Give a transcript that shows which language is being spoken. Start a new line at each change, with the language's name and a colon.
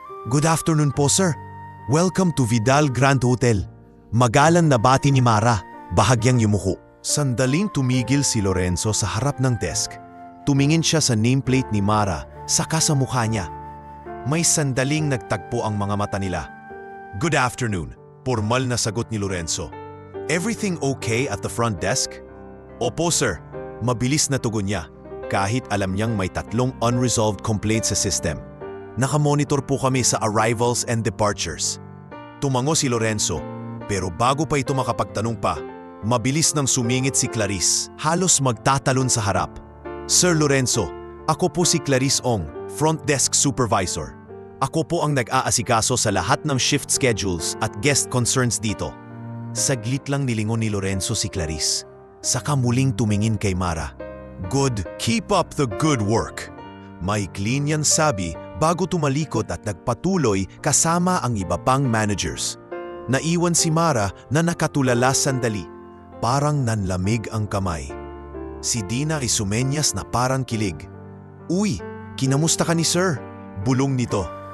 English: Good afternoon po, sir. Welcome to Vidal Grand Hotel.
Filipino: Magalang na bati ni Mara, bahagyang yumuko. Sandaling tumigil si Lorenzo sa harap ng desk. Tumingin siya sa nameplate ni Mara, saka sa mukha niya. May sandaling nagtagpo ang mga mata nila.
English: Good afternoon,
Filipino: formal na sagot ni Lorenzo.
English: Everything okay at the front desk?
Filipino: Opo, sir. Mabilis na tugon niya, kahit alam niyang may 3 unresolved complaints sa system. Nakamonitor po kami sa
English: arrivals and departures.
Filipino: Tumango si Lorenzo, pero bago pa ito makapagtanong pa, mabilis nang sumingit si Clarice, halos magtatalon sa harap. Sir Lorenzo, ako po si Clarice Ong, front desk supervisor. Ako po ang nag-aasikaso sa lahat ng shift schedules at guest concerns dito. Saglit lang nilingon ni Lorenzo si Clarice, saka muling tumingin kay Mara.
English: Good, keep up the good work.
Filipino: Maikli niyang sabi bago tumalikod at nagpatuloy kasama ang iba pang managers. Naiwan si Mara na nakatulala sandali, parang nanlamig ang kamay. Si Dina ay sumenyas na parang kilig. Uy, kinamusta ka ni sir? Bulong nito.